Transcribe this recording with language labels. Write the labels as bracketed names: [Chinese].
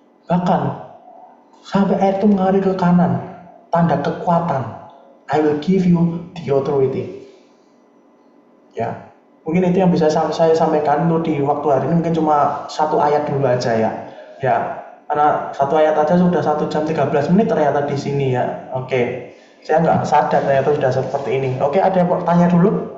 [Indonesian] Bahkan sampai air itu mengalir ke kanan, tanda kekuatan. [English] I will give you the authority. [Indonesian] Ya, mungkin itu yang bisa saya sampaikan untuk di waktu hari ini. Mungkin cuma satu ayat dulu aja ya. Ya, karena satu ayat aja sudah 1 jam 13 menit ternyata di sini ya. Oke, saya nggak sadar ternyata sudah seperti ini. Oke, ada yang mau tanya dulu?